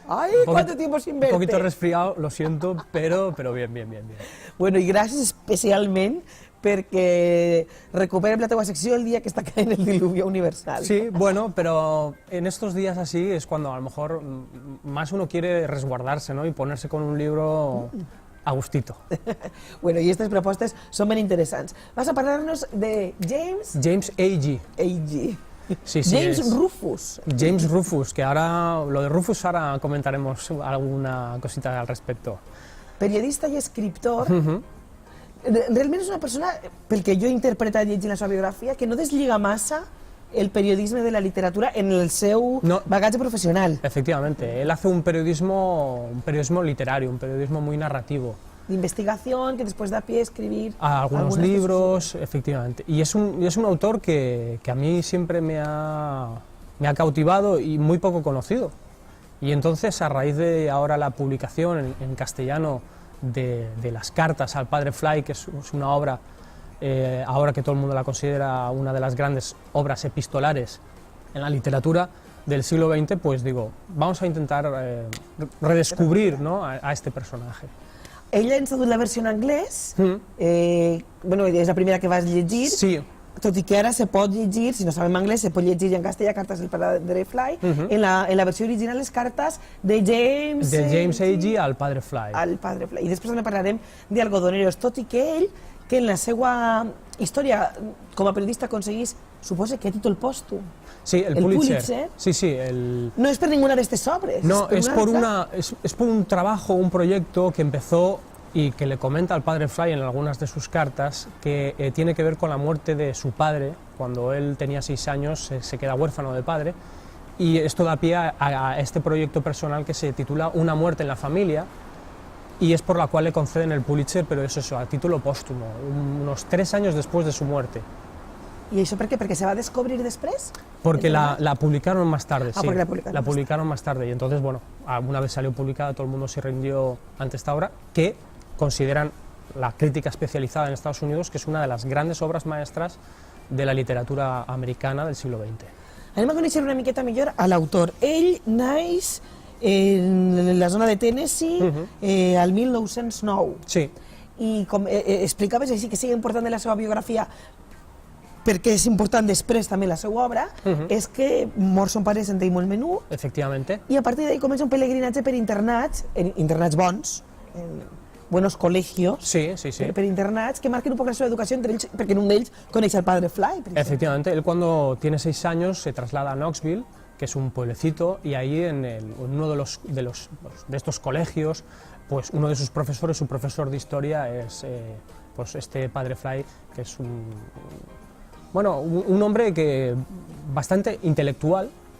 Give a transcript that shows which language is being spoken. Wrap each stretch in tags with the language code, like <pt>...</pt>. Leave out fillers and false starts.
<es>¡Ay, cuánto tiempo sin verte! Un poquito resfriado, lo siento, pero bien, bien, bien.</es> <ca>Bueno, i gràcies especialment perquè recuperem la teva secció</ca> <es>el día que está</es> <ca>caent el diluvio universal.</ca> <es>Sí, bueno, pero en estos días así es cuando a lo mejor más uno quiere resguardarse, ¿no? Y ponerse con un libro a gustito.</es> <ca>Bueno,</ca> <es>y estas</es> <ca>propostes són ben interessants. Vas a parlar-nos de James... James A.G. A.G. Sí, sí, James Rufus.</ca> <es>James Rufus, que ahora, lo de Rufus ahora comentaremos alguna cosita al respecto.</es> <ca>Periodista i escriptor. Realment és una persona, pel que jo he interpretat llegint la seva biografia, que no deslliga massa el periodisme de la literatura en el seu bagatge profesional.</ca> <es>Efectivamente, él hace un periodismo literario, un periodismo muy narrativo. De investigación, que después da pie a escribir algunos libros, efectivamente. Y es un autor que a mí siempre me ha cautivado y muy poco conocido. Y entonces, a raíz de ahora la publicación en castellano de las cartas al padre Fly, que es una obra, ahora que todo el mundo la considera una de las grandes obras epistolares en la literatura del siglo XX, pues digo, vamos a intentar redescubrir, ¿no?, a este personaje.</es> <ca>Ella ens ha dut la versió en anglès, bueno, és la primera que vas llegir, sí. Tot i que ara se pot llegir, si no sabem anglès, se pot llegir en castellà, cartes del padre Fly, en la versió original les cartes de James... De James A.G. al padre Fly. Al padre Fly. I després també parlarem d'Algodoneros, tot i que ell, que en la seva història com a periodista aconseguís, suposa que a títol pòstum.</ca> <es>Sí, el Pulitzer. Sí, sí. No es por ninguna de estas obras. No, es por un trabajo, un proyecto que empezó y que le comenta al padre Fly en algunas de sus cartas que tiene que ver con la muerte de su padre. Cuando él tenía 6 años se queda huérfano de padre y esto da pie a este proyecto personal que se titula Una muerte en la familia y es por la cual le conceden el Pulitzer, pero es eso, a título póstumo, unos 3 años después de su muerte. ¿Y eso por qué? ¿Porque se va a descubrir después? Porque la publicaron más tarde, sí. La publicaron más tarde y entonces, bueno, una vez salió publicada todo el mundo se rindió ante esta obra que consideran la crítica especializada en Estados Unidos que es una de las grandes obras maestras de la literatura americana del siglo XX.</es> <ca>Anem a conèixer una miqueta millor a l'autor. Ell naix en la zona de Tennessee al 1909. Sí. I com explicaves així que sigui important de la seva biografia perquè és important després també la seva obra, és que mor son pare sent ell molt menú.</ca> <es>Efectivamente.</es> <ca>I a partir d'ahí comença un pelegrinatge per internats, internats bons,</ca> <es>buenos colegios,</es> <ca>per internats, que marquen un poc la seva educació entre ells, perquè en un d'ells coneix al padre Fly.</ca> <es>Efectivamente, él cuando tiene 6 años se traslada a Knoxville, que es un pueblecito, y ahí en uno de estos colegios, pues uno de sus profesores, su profesor de historia, es pues este padre Fly, que es un hombre que bastante intelectual</es>